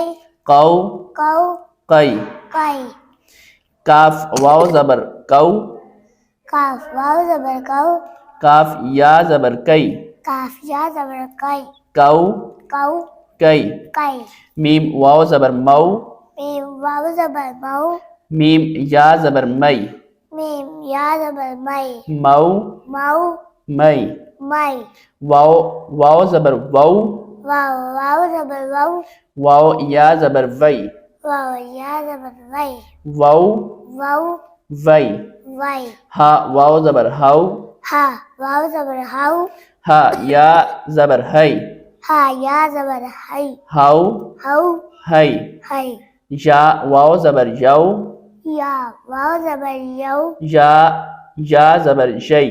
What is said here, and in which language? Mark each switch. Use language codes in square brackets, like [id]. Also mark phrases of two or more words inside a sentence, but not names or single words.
[ur] قو کو قی، قی، کاف واو زبر کو، کاف واو زبر کو، کاف یا زبر کئی، کاف یا زبر قی، کو کو کئی، قی، میم واو زبر مو، میم واو زبر مو، میم یا زبر مئی، میم یا زبر مئی، مو مو مئی، مئی، واو واو زبر وو، واو واو زبر وو، واو یا زبر وئی، واو یا زبر وئی، وو وو وئی، وئی، ہا واو زبر ہو، ہا واو زبر ہو، ہا یا زبر ہئی، ہا یا زبر ہئی، ہو ہو ہئی، ہئی، یا واو زبر یو، یا واو زبر یو، یا زبر یئی،